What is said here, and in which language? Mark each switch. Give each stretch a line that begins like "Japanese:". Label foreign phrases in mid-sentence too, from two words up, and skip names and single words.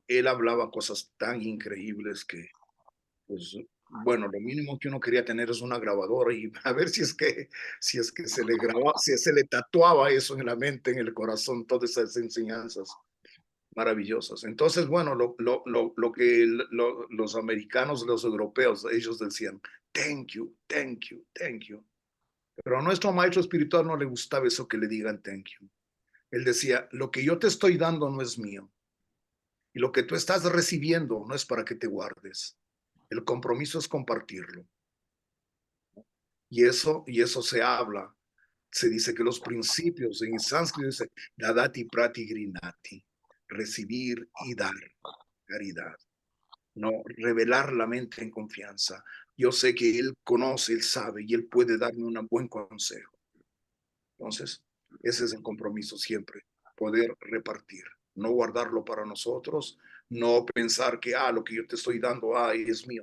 Spanish: Él hablaba cosas tan increíbles que, pues, bueno, lo mínimo que uno quería tener es una grabadora y a ver si es que se le grababa, si se le tatuaba eso en la mente, en el corazón, todas esas enseñanzas maravillosas. Entonces, bueno, lo que los americanos, los europeos, ellos decían,
English: thank you, thank you, thank you.
Spanish: Pero a nuestro maestro espiritual no le gustaba eso que le digan
English: thank you.
Spanish: Él decía, lo que yo te estoy dando no es mío. Y lo que tú estás recibiendo no es para que te guardes. El compromiso es compartirlo. Y eso se habla. Se dice que los principios en sánscrito dice
Sanskrit: ददाति प्रति गृणाति,
Spanish: recibir y dar caridad. No revelar la mente en confianza. Yo sé que él conoce, él sabe y él puede darme un buen consejo. Entonces, ese es el compromiso siempre, poder repartir, no guardarlo para nosotros, no pensar que, lo que yo te estoy dando, es mío.